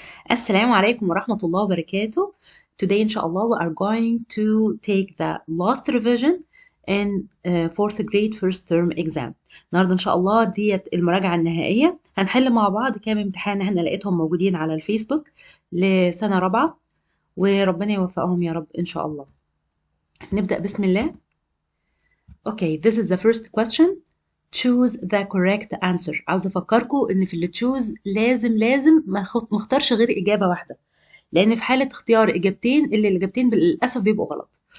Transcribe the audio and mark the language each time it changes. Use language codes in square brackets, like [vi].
[ar] السلام عليكم ورحمة الله وبركاته. [en] Today inshallah we are going to take the last revision in fourth grade first term exam. [ar] النهارده ان شاء الله ديت المراجعة النهائية. هنحل مع بعض كام امتحان احنا لقيتهم موجودين على الفيسبوك لسنة رابعة، وربنا يوفقهم يا رب ان شاء الله. نبدأ بسم الله. [en] Okay, this is the first question. Choose the correct answer. [ar] عاوز افكركم ان في اللي تشوز لازم ما اختارش غير اجابه واحده، لان في حاله اختيار اجابتين الاجابتين للاسف بيبقوا غلط.